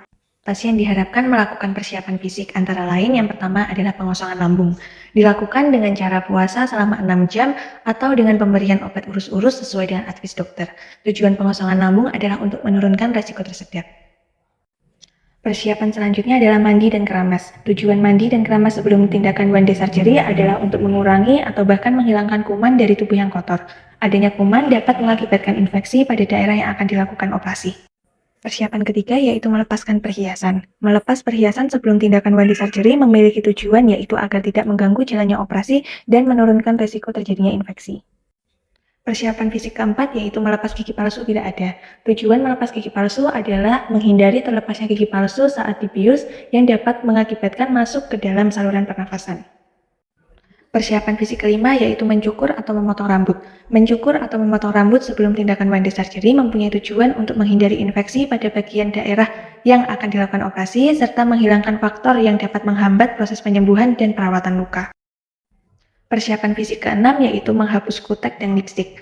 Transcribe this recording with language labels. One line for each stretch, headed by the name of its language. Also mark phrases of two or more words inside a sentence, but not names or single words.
Indonesian: Pasien diharapkan melakukan persiapan fisik, antara lain yang pertama adalah pengosongan lambung. Dilakukan dengan cara puasa selama 6 jam atau dengan pemberian obat urus-urus sesuai dengan advis dokter. Tujuan pengosongan lambung adalah untuk menurunkan resiko tersedak. Persiapan selanjutnya adalah mandi dan keramas. Tujuan mandi dan keramas sebelum tindakan
English: one day surgery
Indonesian: adalah untuk mengurangi atau bahkan menghilangkan kuman dari tubuh yang kotor. Adanya kuman dapat mengakibatkan infeksi pada daerah yang akan dilakukan operasi. Persiapan ketiga yaitu melepaskan perhiasan. Melepas perhiasan sebelum tindakan
English: one day surgery
Indonesian: memiliki tujuan yaitu agar tidak mengganggu jalannya operasi dan menurunkan resiko terjadinya infeksi. Persiapan fisik keempat yaitu melepas gigi palsu tidak ada. Tujuan melepas gigi palsu adalah menghindari terlepasnya gigi palsu saat dibius yang dapat mengakibatkan masuk ke dalam saluran pernafasan. Persiapan fisik kelima yaitu mencukur atau memotong rambut. Mencukur atau memotong rambut sebelum tindakan
English: one day surgery
Indonesian: mempunyai tujuan untuk menghindari infeksi pada bagian daerah yang akan dilakukan operasi serta menghilangkan faktor yang dapat menghambat proses penyembuhan dan perawatan luka. Persiapan fisik keenam yaitu menghapus kutek dan lipstik.